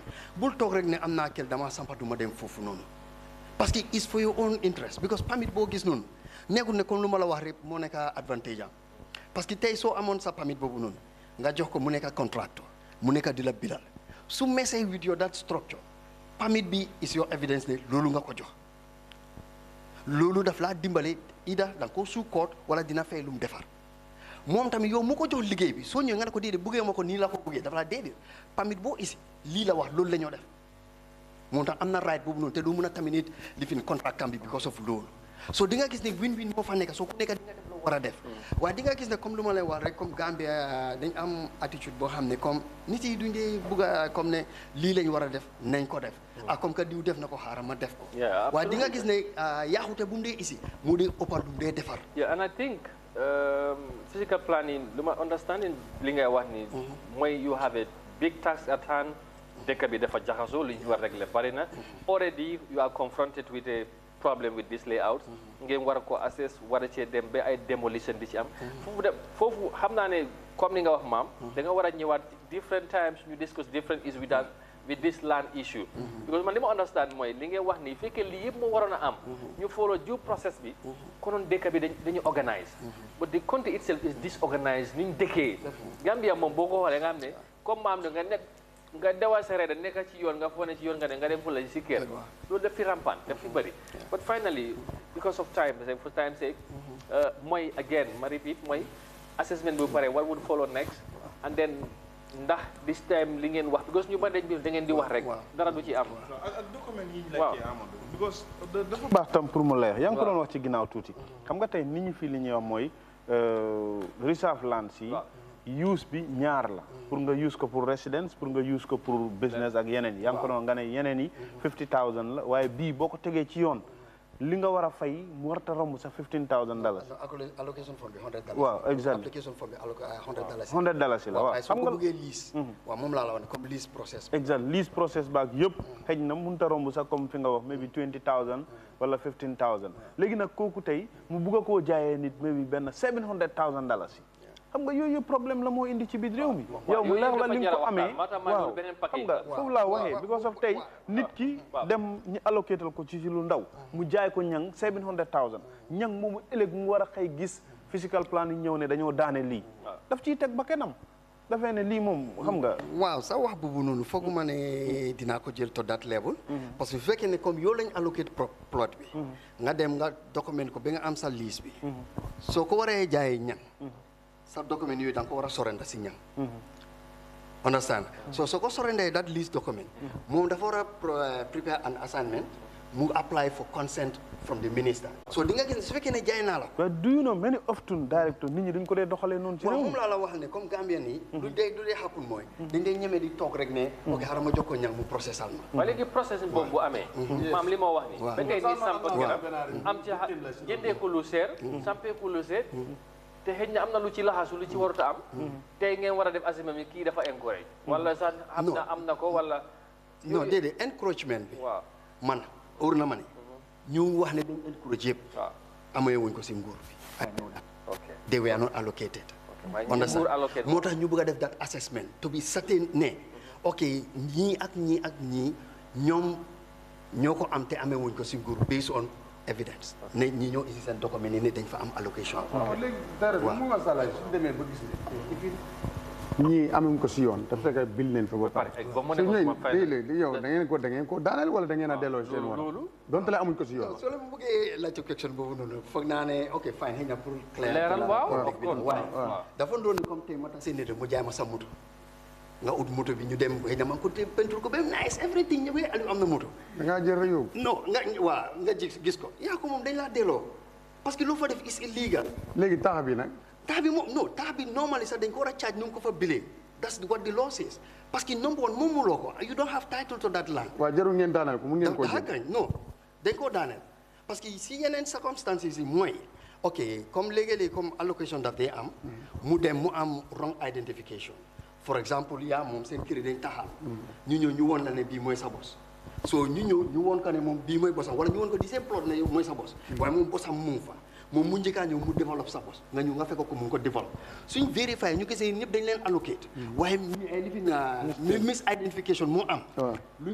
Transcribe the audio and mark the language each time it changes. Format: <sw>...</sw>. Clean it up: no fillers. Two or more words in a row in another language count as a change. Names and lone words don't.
<wo>Bul toog rek ne am naa kel dama sampa duma dem foofu noonu.</wo> <fr>Parce que</fr> <en>it's for your own interest.</en> <wo>Because permit boo gis noonu nekkul ne comme lu ma la wax rek moo nekk advantage am.</wo> <fr>Parce que</fr> <wo>tey soo amoon sa permit boobu noonu nga jox ko mu nekk contractor mu nekk di la bidal su</wo> <en>messing with your that structure permit</en> <wo>bi</wo> <en>is your evidence</en> <wo>ne loolu nga ko jox loolu daf laa dimbale ida da nga ko suu koot wala dina fay lu mu defar moom tamit yow mu ko jox liggéey bi soo ñëwee nga ne ko déedéet buggee ma ko nii la ko buggee dafa laa déedéet permit boo isi lii la wax loolu la ñoo def moom tax am na right boobu noonu te doo mën a tamit nit lifin contract am bi</wo> <en>because of</en> <wo>loolu so di nga gis ne win-win moo fa nekk soo ko nekk di nga def loo war a def waaye di nga gis ne comme lu ma lay wax rek comme Gambia dañ am attitude boo xam ne comme nit yi duñ dee bugg a comme ne lii lañ war a def nañ ko def</wo> <fr>comme que</fr> <wo>diw def na ko xaaral ma def ko waaye di nga gis ne yaaxute bu mu dee isi mu dee ëppal bu mu dee defar</wo> <en>and I think physical planning</en> <wo>lu ma understanding li ngay wax ni mooy</wo> <en>you have a big task at hand</en> <wo>dëkk bi dafa jaxasoo li ñu war régler bari na</wo> <en>already you are confronted with a problem with this layout</en> <wo>ngeen war a ko assess war a cee dem ba ay demolition di ci am foofu xam naa ne comme ni nga wax maam da nga war a ñëwaat</wo> <en>different times</en> <wo>ñu</wo> <en>discuss different issues with this land issue because</en> <wo>man li ma understand mooy li ngeen wax nii fekkee lii yëpp moo waroon a am ñu</wo> <en>follow due process</en> <wo>bi konoon dëkk bi dañu organise</wo> <en>but the country itself is disorganized</en> <wo>ni ñu dëkkee Gambia moom boo ko xoolee nga xam ne comme maam ne nga dewal sa reeda nekk ci yoon nga foog ne ci yoon nga ne nga dem fu la si kër loolu daf fi rampant daf fi bëri</wo> <en>but finally because of time for time's sake</en> <wo>mooy again ma repeat mooy assessment bu pare</wo> <en>what would follow next and then</en> <wo>ndax</wo> <en>this time</en> <wo>li ngeen wax because ñu ba dañ bi da ngeen di wax rek dara du ci am ak document yi ñu laajte Amadou because dafa baax tam pour mu leer yaa ngi ko doon wax ci ginnaaw tuuti xam nga tey nit ñi fii li ñuy wax mooy</wo> <en>reserve lands</en> <wo>yi use bi ñaar la pour nga use ko pour residence pour nga use ko pour business ak yeneen yi yaa ngi ko doon nga ne yeneen yi 50,000 la waaye bii boo ko tegee ci yoon li nga war a fay mu warta romb sax $15,000</wo> <en>allocation fund bi $100</en> <wo>waaw exactly</wo> <en>application fund bi</en> <wo>$100 la waaw xam nga bëggee lease waaw moom laa la wax ne comme</wo> <en>lease process</en> <wo>exact</wo> <en>lease process</en> <wo>baak yëpp xëj na mënut a romb sax comme fi nga wax maybe 20,000 wala 15,000 léegi nag kooku tey mu bugg a koo jaayee nit maybe benn $700,000 xam nga yooyu problème la moo indi ci biir réew mi yow mu leer la li nga ko amee waaw xam nga foofu laa waxee because of tey nit ki dem ñu allocatal ko ci lu ndaw mu jaay ko ñang $700,000 ñang moomu ëllëg mu war a xëy gis</wo> <en>physical plan</en> <wo>yi ñëw ne dañoo daane lii daf ciy teg ba kenam dafay ne lii moom xam nga waaw sa wax boobu noonu fooguma ne dinaa ko jël</wo> <en>to that level</en> <fr>parce que</fr> <wo>su fekkee ne comme yow lañ</wo> <en>allocate plot</en> <wo>bi nga dem nga document ko ba nga am sa lease bi soo ko waree jaayee ñang sa document yooyu da nga ko war a surrender si ñang</wo> <en>understand so</en> <wo>soo ko surrender</wo> <en>that lease document</en> <wo>moom dafa war a</wo> <en>prepare an assignment</en> <wo>mu</wo> <en>apply for consent from the minister so</en> <wo>di nga gis su fekkee ne jaay naa la</wo> <en>but do you know many often director</en> <wo>nit ñi dañ ko dee doxalee noonu ci réew moom laa la wax ne comme Gambien yi du dee happen mooy dañ dee ñemee di toog rek ne ok xaaral ma jox ko ñang mu processal ma waaye léegi process boobu bu amee maam li ma wax ni ba tey ni samp garab am ci jëndee ko lu seer sampee ko lu seer te xëy na am na lu ci laxasu lu ci warut a am tey ngeen war a def assessment mi kii dafa encourage wala sax am na ko wala non déedéet encroachment bi waaw man óor na ma ne ñu wax ne dañ encourage yëpp amee wuñ ko si nguur bi</wo> <en>I know that they were not allocated understand</en> <wo>moo tax ñu bëgg a def</wo> <en>that assessment to be certain</en> <wo>ne ok ñii ak ñii ak ñii ñoom ñoo ko am te amee wuñ ko si nguur</wo> <en>based on evidence</en> <wo>ne ñi ñoo isi seen document yi ne dañ fa am allocation léegi dara mu nga sala su demee ba gis ne ñii amuñ ko si yoon te fekk bil leen fa ba pare su ñëw léegi yow da ngeen ko daaneel wala da ngeen a delloo seen war donte la amuñ ko si yoon soo leen bëggee laajte question boobu noonu foog naa ne</wo> <en>ok fine</en> <wo>xëy na pour leeral waaw dafa doon comme tey ma tax seen nit mu jaay ma sa moto nga ut moto bi ñu dem xëy na man ko te peinture ko ba</wo> <en>nice everything</en> <wo>ñëwee Aliou am na moto da ngaa jël rek yow non nga gis ko yaa ko moom dañ laa delloo</wo> <fr>parce que</fr> <wo>loo fa def</wo> <en>is illegal</en> <wo>léegi tax bi nag tax bi moom non tax bi normally sax dañ ko war a charge nu ngi ko fa bilee</wo> <en>that's what the law says</en> <fr>parce que</fr> <en>number one</en> <wo>moomuloo ko</wo> <en>you don't have title to that land</en> <wo>waaw jarul ngeen daaneel ko mu ngeen ko jël non dañ koo daaneel parce que si yeneen circumstances yi mooy ok comme léegi-léegi comme allocation daf day am mu dem mu am</wo> <en>wrong identification for example</en> <wo>yaa moom seen kër dañ taxaw ñu ñëw ñu woon la ne bii mooy sa bos so ñu ñëw ñu woon ko ne moom bii mooy bosam wala ñu woon ko di seen plot ne mooy sa bos waaye moom bosam mu ngi fa moom mu njëkkaa ñëw mu développe sa bos nga ñëw nga fekk ko mu ngi ko développe suñ vérifié ñu gisee ñëpp dañ leen allocate waaye misidentification moo am lu ñu</wo>